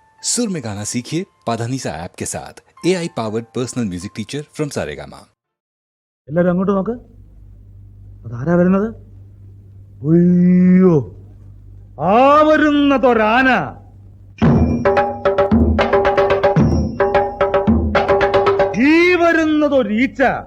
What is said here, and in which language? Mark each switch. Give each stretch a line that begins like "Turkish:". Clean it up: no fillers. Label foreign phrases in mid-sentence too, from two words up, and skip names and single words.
Hindi: सुर में गाना सीखिए पाधानीसा ऐप के साथ
English: AI powered personal music teacher from
Hindi: सारेगामा।
Malayalam: എല്ലാരും അങ്ങോട്ട് നോക്ക്. അതാരാ വരുന്നത്? അയ്യോ, ആ വരുന്നതൊരാന. ഈ വരുന്നതൊരീച്ച.